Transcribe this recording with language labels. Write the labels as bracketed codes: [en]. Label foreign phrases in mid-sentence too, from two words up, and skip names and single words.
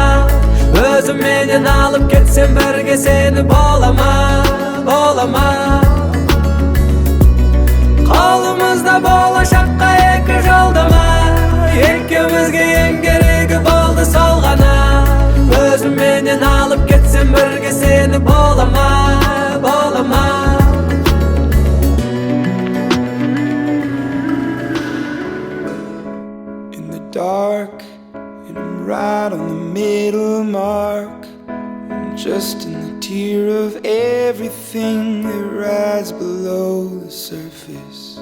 [kk] Өзіменен алып кетсем бірге сені болама, болама. Қолымызда болашаққа екі жолдама, екеумізге ең керегі болды сол ғана. Өзіменен алып кетсем бірге сені болама, болама. [en] In the dark, and I'm right on the middle mark. I'm just in the tear of everything that rides below the surface.